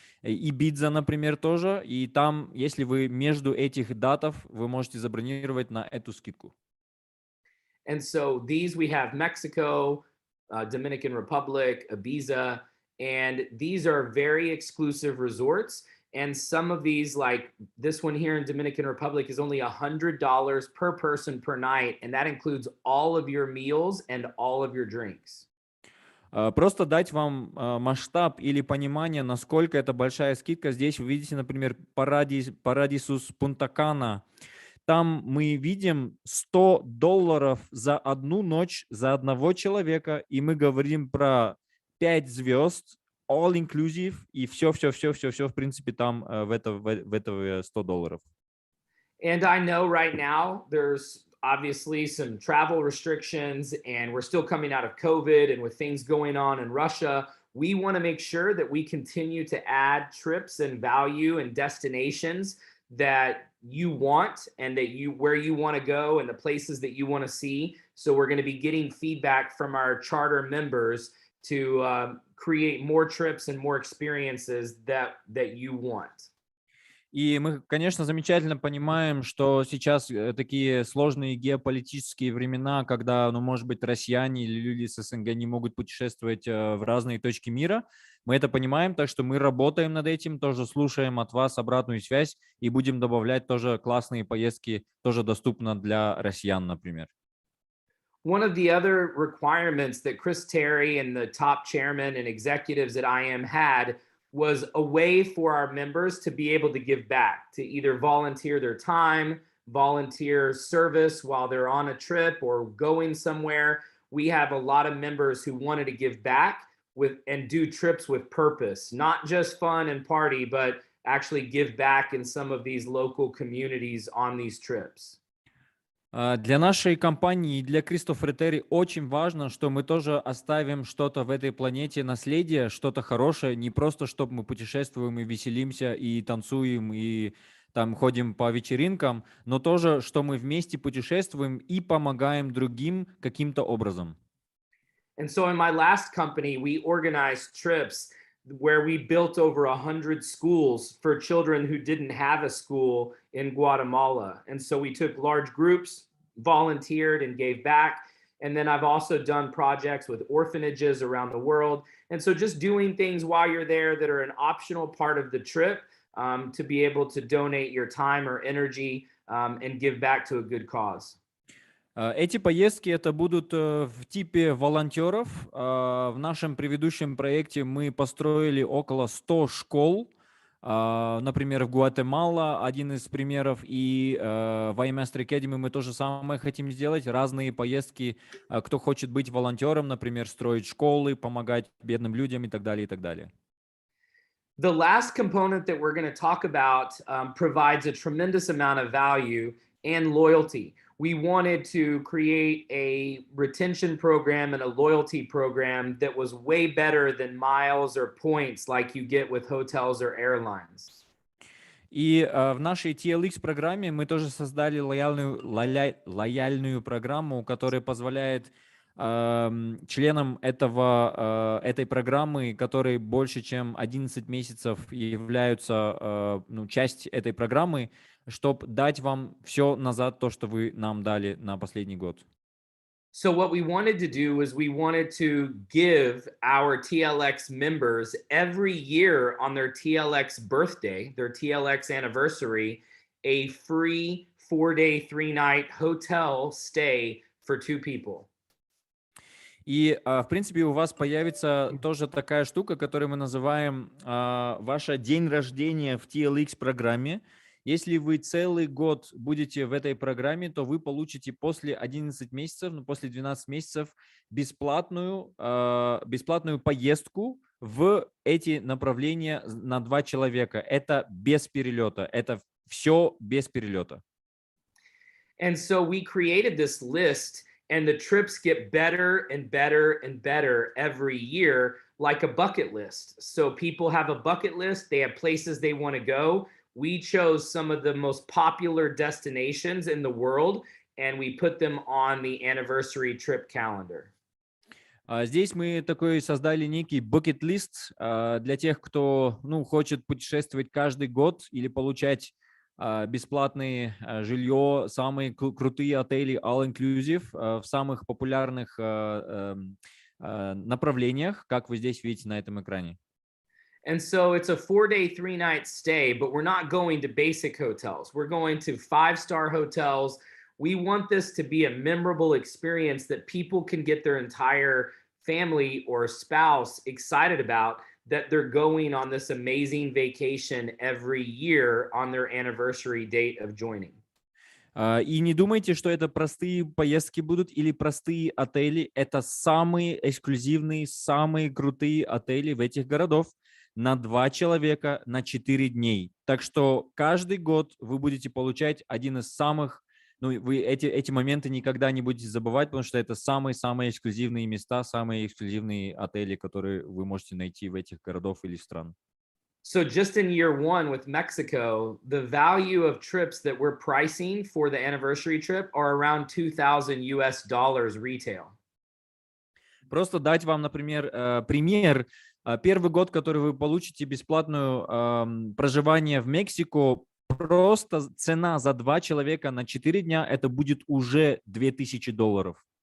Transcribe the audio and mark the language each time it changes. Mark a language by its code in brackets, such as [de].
[ru] Ибидза, например, тоже. И там, если вы между этих датов, вы можете забронировать на эту скидку. [en] And so these we have Mexico, Dominican Republic, Ibiza, and these are very exclusive resorts. And some of these, like this one here in Dominican Republic, is only $100 per person per night, and that includes all of your meals and all of your drinks. [ru] Просто дать вам масштаб или понимание, насколько это большая скидка. Здесь вы видите, например, Парадисус Пунта-Кана. Там мы видим $100 за одну ночь за одного человека, и мы говорим про 5 звезд, all inclusive, и все, в принципе, там в это $100. [en] And I know right now there's obviously some travel restrictions, and we're still coming out of COVID, and with things going on in Russia, we want to make sure that we continue to add trips and value and destinations that you want and that you where you want to go and the places that you want to see. So we're going to be getting feedback from our charter members to create more trips and more experiences that you want. [ru] И мы, конечно, замечательно понимаем, что сейчас такие сложные геополитические времена, когда, ну, может быть, россияне или люди с СНГ не могут путешествовать в разные точки мира. Мы это понимаем, так что мы работаем над этим, тоже слушаем от вас обратную связь и будем добавлять тоже классные поездки, тоже доступно для россиян, например. [en] One of the other requirements that Chris Terry and the top chairman and executives at IM had was a way for our members to be able to give back, to either volunteer their time, volunteer service while they're on a trip or going somewhere. We have a lot of members who wanted to give back with and do trips with purpose, not just fun and party, but actually give back in some of these local communities on these trips. [ru] Для нашей компании и для Кристофер Терри очень важно, что мы тоже оставим что-то в этой планете наследие, что-то хорошее, не просто чтобы мы путешествуем и веселимся, и танцуем, и там ходим по вечеринкам, но тоже, что мы вместе путешествуем и помогаем другим каким-то образом. [en] And so in my last company, we organized trips where we built over 100 schools for children who didn't have a school in Guatemala. And so we took large groups, volunteered, and gave back. And then I've also done projects with orphanages around the world. And so just doing things while you're there that are an optional part of the trip, to be able to donate your time or energy and give back to a good cause. [ru] Эти поездки это будут в типе волонтеров. В нашем предыдущем проекте мы построили около 100 школ. Например, в Гватемала один из примеров, и в iMaster Academy мы то же самое хотим сделать. Разные поездки, кто хочет быть волонтером, например, строить школы, помогать бедным людям и так далее, и так далее. [en] The last component that we're going to talk about provides a tremendous amount of value and loyalty. We wanted to create a retention program and a loyalty program that was way better than miles or points like you get with hotels or airlines. [ru] И в нашей TLX программе мы тоже создали лояльную программу, которая позволяет членам этой программы, которые больше чем 11 месяцев являются часть этой программы, чтобы дать вам все назад, то, что вы нам дали на последний год. [en] So what we wanted to do is we wanted to give our TLX members every year on their TLX birthday, their TLX anniversary, a free 4-day, 3-night hotel stay for 2 people. [ru] И, в принципе, у вас появится тоже такая штука, которую мы называем ваш день рождения в TLX-программе. Если вы целый год будете в этой программе, то вы получите после 11 месяцев, после 12 месяцев бесплатную поездку в эти направления на 2 человека. Это без перелета. Это все без перелета. [en] And so we created this list, and the trips get better and better and better every year, like a bucket list. So people have a bucket list, they have places they want to go. We chose some of the most popular destinations in the world, and we put them on the anniversary trip calendar. [ru] Здесь мы такой создали некий bucket-лист для тех, кто хочет путешествовать каждый год или получать бесплатные жилье, самые крутые отели all inclusive в самых популярных направлениях, как вы здесь видите на этом экране. [en] And so it's a 4-day, 3-night stay, but we're not going to basic hotels. We're going to 5-star hotels. We want this to be a memorable experience that people can get their entire family or spouse excited about, that they're going on this amazing vacation every year on their anniversary date of joining. [ru] И не думайте, что это простые поездки будут или простые отели. Это самые эксклюзивные, самые крутые отели в этих городах на 2 человека на 4 дней. Так что каждый год вы будете получать один из самых, ну, вы эти моменты никогда не будете забывать, потому что это самые-самые эксклюзивные места, самые эксклюзивные отели, которые вы можете найти в этих городах или стран. [en] So just in year one with Mexico, the value of trips that we're pricing for the anniversary trip are around $2,000 retail. [ru] Просто дать вам, например, пример. Первый год, который вы получите бесплатное проживание в Мексику, просто цена за 2 человека на 4 дня, это будет уже $2000.